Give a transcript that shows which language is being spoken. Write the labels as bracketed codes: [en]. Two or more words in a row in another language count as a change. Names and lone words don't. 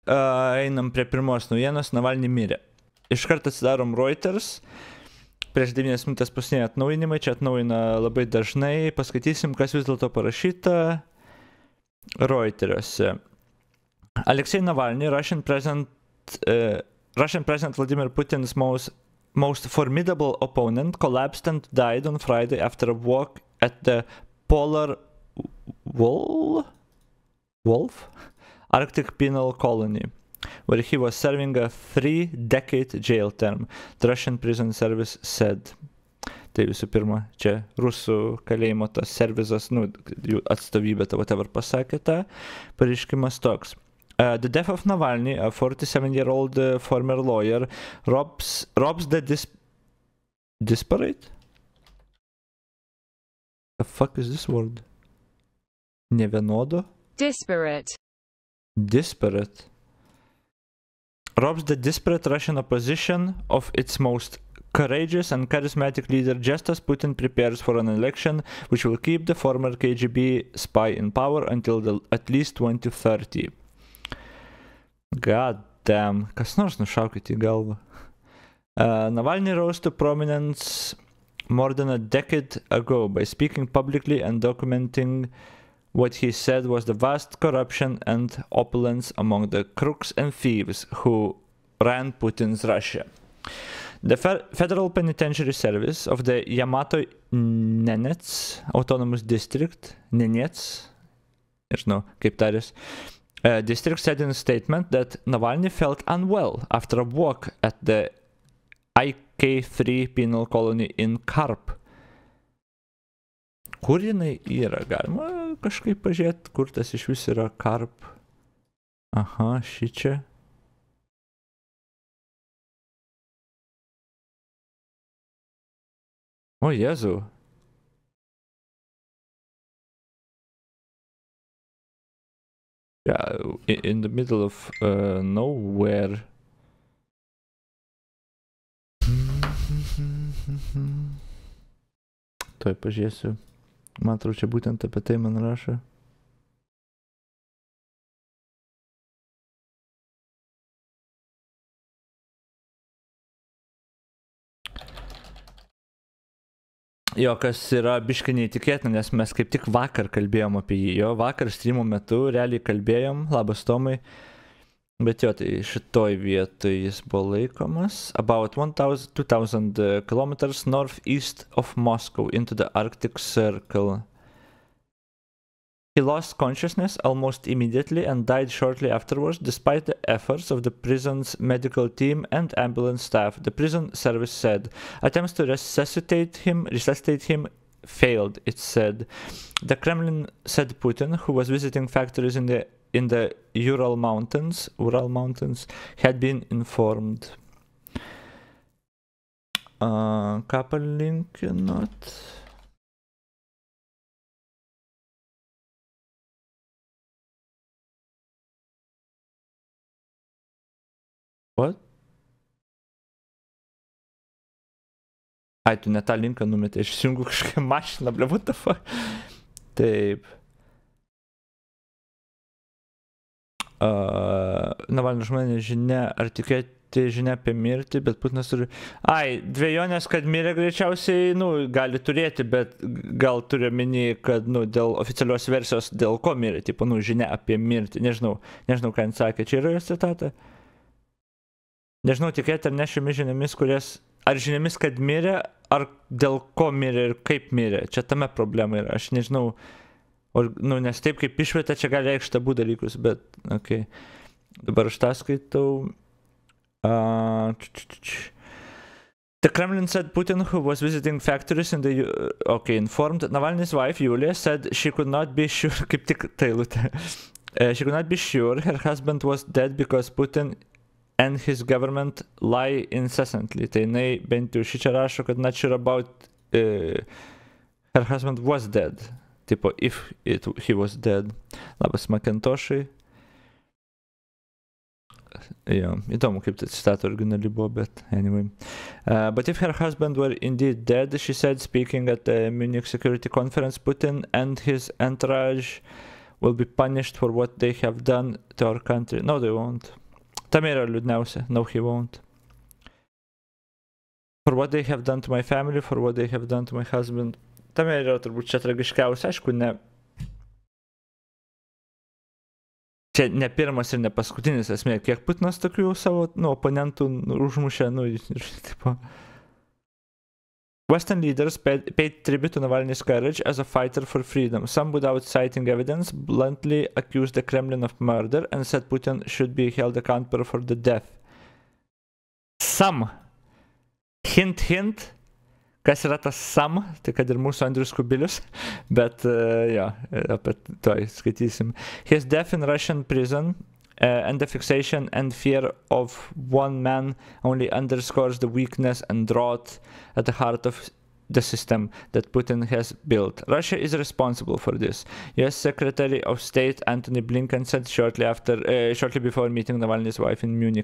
[lt] einam prie pirmos naujienos, Navalny mirė. Iškart atsidarom Reuters, prieš 9 minutės pasinė atnaujinimai, čia atnaujina labai dažnai, paskaitysim, kas vis dėlto parašyta Reuteriuose. [en] Aleksej Navalny, Russian President Vladimir Putin's most formidable opponent, collapsed and died on Friday after a walk at the Polar Wolf Arctic Penal Colony, where he was serving a 3-decade jail term, the Russian Prison Service said. [lt] Tai visų pirma, čia rusų kalėjimo tas servizas, jų atstovybė, whatever pasakė tą, pareiškimas toks. [en] The death of Navalny, a 47-year-old former lawyer, robs the disparate? The fuck is this word? Nevienodo? Disparate. Disparate. Robs the disparate Russian opposition of its most courageous and charismatic leader just as Putin prepares for an election which will keep the former KGB spy in power until at least 2030. God damn. [lt] Kas nors nušaukit į galvą. [en] Navalny rose to prominence more than a decade ago by speaking publicly and documenting what he said was the vast corruption and opulence among the crooks and thieves who ran Putin's Russia. The Federal Penitentiary Service of the Yamato Nenets Autonomous District, [lt] Nenets, nežinau, kaip tarės, [en] district said in a statement that Navalny felt unwell after a walk at the IK3 penal colony in Karp. [lt] Kur jinai yra? Galima kažkaip pažiūrėti, kur tas iš vis yra Karp. Aha, šičia. O, Jėzau. [en] Yeah, in the middle of nowhere. [lt] Tuoj pažiūrėsiu. Man atrodo, čia būtent apie tai man rašo. Jo, kas yra biškai neįtikėtina, nes mes kaip tik vakar kalbėjom apie jį. Jo, vakar streamo metu realiai kalbėjom, labas Tomai. Bet jo, tai šitoj vietoj jis buvo laikomas. [en] About 2,000 kilometers northeast of Moscow into the Arctic Circle. He lost consciousness almost immediately and died shortly afterwards, despite the efforts of the prison's medical team and ambulance staff, the prison service said. Attempts to resuscitate him failed, it said. The Kremlin said Putin, who was visiting factories in the Ural Mountains, had been informed. [lt] Ką palinkinot? [en] What? [lt] Ai, tu ne tą linką numetė, aš įsijungiu kažkokią mašiną, ble, [en] what the fuck? [lt] Taip. Navalno žmonės žinia, ar tikėti žinia apie mirtį, bet Putinas turi... Ai, dvejonės, kad mirė greičiausiai, gali turėti, bet gal turi omeny, kad, dėl oficialios versijos, dėl ko mirė, tipo, žinia apie mirtį, nežinau, ką jis sakė, čia yra jos citata? Nežinau, tikėti ar ne šiomis žiniomis, ar žiniomis, kad mirė, ar dėl ko mirė ir kaip mirė. Čia tame problema yra, aš nežinau, nes taip kaip išvietė, čia gali reikšti abu dalykus, bet, okei. Dabar aš tą skaitau. [en] The Kremlin said Putin, who was visiting factories in the... informed Navalny's wife, Yulia, said she could not be sure, [lt] kaip tik tai lūtė. [en] She could not be sure her husband was dead because Putin and his government lie incessantly. [lt] Tai jinai bent jau šičia rašo, kad [en] not sure about her husband was dead. Tipo, if he was dead. [lt] Labas Macintoshai. Jo, įdomu, kaip tai citata originali buvo, bet anyway. [en] But if her husband were indeed dead, she said, speaking at the Munich Security Conference, Putin and his entourage will be punished for what they have done to our country. No, they won't. [lt] Tam yra liūdniausia. [en] No, he won't. For what they have done to my family, for what they have done to my husband. [lt] Tam yra turbūt čia tragiškiausia, aišku, ne. Čia ne pirmas ir ne paskutinis esmė, kiek Putinas tokių savo oponentų užmušė, ir tipo. [en] Western leaders paid tribute to Navalny's courage as a fighter for freedom. Some, without citing evidence, bluntly accused the Kremlin of murder and said Putin should be held accountable for the death. Some. Hint, hint. [lt] Kas yra tas some? Tai kad ir mūsų Andrius Kubilius. Bet, apie to skaitysim. [en] His death in Russian prison and the fixation and fear of one man only underscores the weakness and drought at the heart of the system that Putin has built. Russia is responsible for this. US Secretary of State Antony Blinken said shortly before meeting Navalny's wife in Munich.